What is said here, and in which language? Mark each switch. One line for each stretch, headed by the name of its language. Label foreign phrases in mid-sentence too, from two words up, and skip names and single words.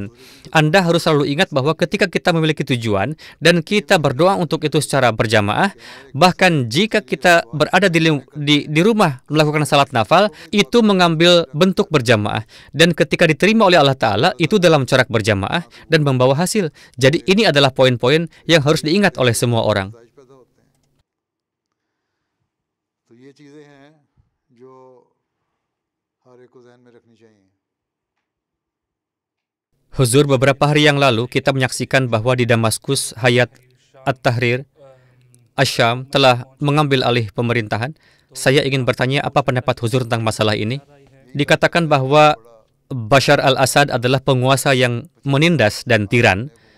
Indonesian: Anda harus selalu ingat bahwa ketika kita memiliki tujuan dan kita berdoa untuk itu secara berjamaah, bahkan jika kita berada di rumah melakukan salat nafal, itu mengambil bentuk berjamaah. Dan ketika diterima oleh Allah Ta'ala, itu dalam corak berjamaah dan membawa hasil. Jadi ini adalah poin-poin yang harus diingat oleh semua orang.
Hindi: ये चीज़ें हैं जो हर एक को ज़हन में रखनी चाहिए.
Indonesian: Huzur, beberapa hari yang lalu kita menyaksikan bahwa di Damaskus, Hayat At-Tahrir Asyam telah mengambil alih pemerintahan. Saya ingin bertanya apa pendapat Huzur tentang masalah ini. Dikatakan bahwa Bashar al-Assad adalah penguasa yang menindas dan tiran.